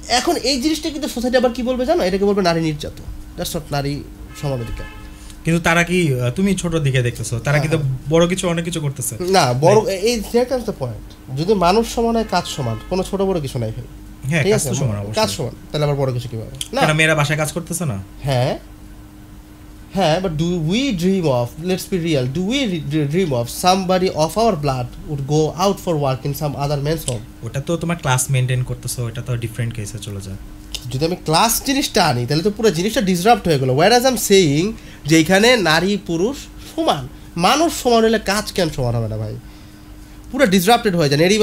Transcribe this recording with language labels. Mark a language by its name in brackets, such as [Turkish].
[Bangla] এখন এই জিনিসটা কিন্তু সোসাইটি আবার কি বলবে জানো? এটাকে বলবে নারী নির্যাতন, [English] that's not [Bangla] নারী সমানাধিকার। কিন্তু তারা কি, তুমি ছোট দিকে দেখতেছো, তারা কিন্তু বড় কিছু অনেক কিছু করতেছে না, বড় এই [English] That's the point. [Bangla] যদি মানুষ সমান হয়, কাজ সমান, কোনো ছোট বড় কিছু নাই ভাই। হ্যাঁ ঠিক কাজ আছে, তো সমান, কাজ সমান, তাহলে আবার বড় কিছু কিভাবে? না মেয়েরা বাসায় কাজ করতেছে না? [English] হ্যাঁ হ্যাঁ, but do we dream of, let's be real, do we dream of somebody of our blood would go out for work in some other man's home? [Bangla] ওটা তো তোমার ক্লাস মেইনটেইন করতেছো, এটা তো ডিফারেন্ট কেসে চলে যায়। যদি আমি ক্লাস জিনিসটা আনি তাহলে তো পুরো জিনিসটা ডিসরাপ্ট হয়ে গেল। [English] whereas I'm saying [Bangla] যে এখানে নারী পুরুষ সমান, মানুষ সমান হলে কাজ কেন সমান হবে না ভাই? পুরো ডিসরাপ্টেড হয়ে যায়।